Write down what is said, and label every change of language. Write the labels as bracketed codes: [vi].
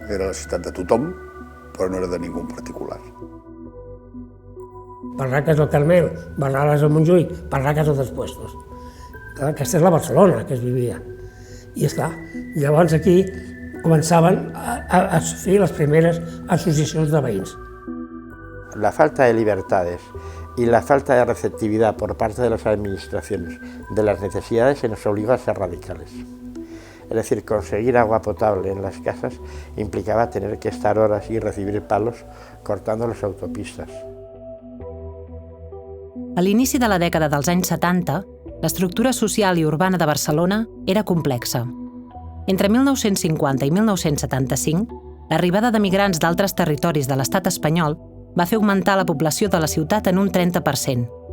[ca] Era la ciutat de tothom, però no era de ningú en particular. Barracas del Carmel, Barrales del Montjuïc, barracas a tots puestos. Aquesta és la Barcelona que es vivia. I esclar, llavors aquí començaven a fer les primeres associacions de veïns. [es] La falta de libertades y la falta de receptividad por parte de las administraciones de las necesidades se nos obligó a ser radicales. Es decir, conseguir agua potable en las casas implicaba tener que estar horas y recibir palos cortando las autopistas. [ca] A l'inici de la dècada dels anys 70, l'estructura social i urbana de Barcelona era complexa. Entre 1950 i 1975, l'arribada de migrants d'altres territoris de l'estat espanyol va fer augmentar la població de la ciutat en un 30%.